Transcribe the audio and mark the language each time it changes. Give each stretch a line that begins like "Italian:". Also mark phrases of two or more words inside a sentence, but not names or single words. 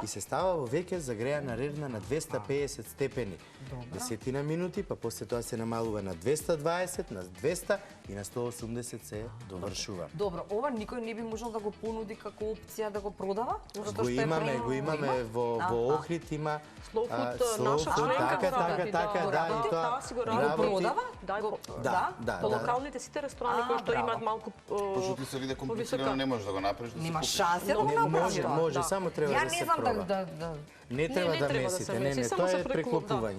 Macedonian: и се става во веќе загреана рерна на 250 степени. Десетина минути, па после тоа се намалува на 220, на 200 и на 180 се довршува. Добро, ова никој не би можел да го понуди како опција да го продава? Затоа Го што е имаме, премногу- имаме во Охрид има Slow food, slow наша food, членка така, го работи, така, да. да, и Работи, тоа таа си го Го работи. продава? Да, Го- да, По да. локалните сите ресторани кои што браво. имаат малку Пошто ти се виде комплицирано, не можеш да го направиш да се Нема купиш. шанси да го Не, направиш Може, тоа. може, да. само треба Ја да не се знам проба. да... Не треба да месите, не, само тоа се е преклопување.